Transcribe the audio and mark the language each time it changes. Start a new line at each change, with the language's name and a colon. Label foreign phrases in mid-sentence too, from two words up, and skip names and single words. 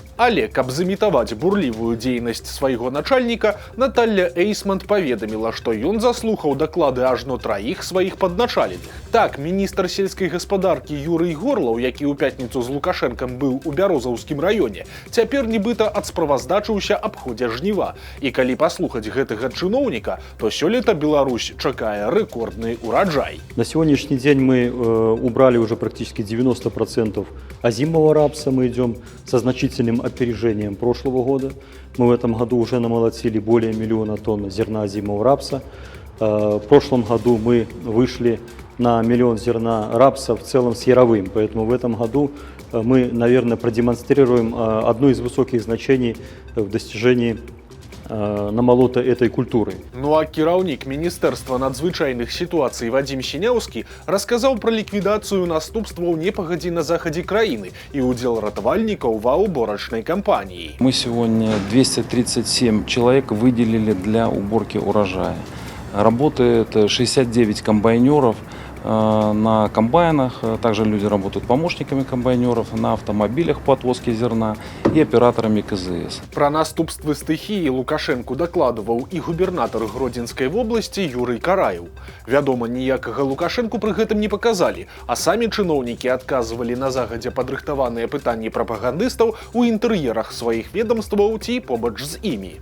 Belarusian: Але каб зымітаваць бурлівую дзейнасць свайго начальніка, Наталля Эйсмонт паведаміла, што ён заслухаў даклады ажно 3 сваіх падначаленых. Так, міністр сельскай гаспадаркі Юрый Горлаў, які ў пятніцу з Лукашэнкам быў у Бярозаўскім раёне, цяпер нібыта адсправаздачыўся аб ходзе жніва. І калі паслухаць гэтага чыноўніка, то сёлета Беларусь чакае рэкордны ураджай.
Russian: На сегодняшний день мы убрали уже практически 90% озимого рапса. Мы идем со значительным опережением прошлого года. Мы в этом году уже намолотили более 1 миллиона тонн зерна озимого рапса. В прошлом году мы вышли на 1 миллион зерна рапса в целом с яровым. Поэтому в этом году мы, наверное, продемонстрируем одно из высоких значений в достижении намалота этой культуры.
Belarusian: Ну а кіраўнік Міністэрства надзвычайных сітуацый Вадзім Сіняўскі расказаў пра ліквідацыю наступстваў непагадзі на захадзе краіны і ўдзел ратавальнікаў ва уборачнай кампаніі.
Russian: Мы сегодня 237 человек выделили для уборки урожая. Работает 69 комбайнеров на комбайнах, также люди работают помощниками комбайнеров, на автомобилях по отвозке зерна и операторами КЗС.
Belarusian: Пра наступствы стыхіі Лукашэнку дакладваў і губернатар Гродзенскай вобласці Юрый Караеў. Вядома, ніякага Лукашэнку пры гэтым не паказалі, а самі чыноўнікі адказвалі на загадзя падрыхтаваныя пытанні прапагандыстаў у інтэр'ерах сваіх ведамстваў ці побач з імі.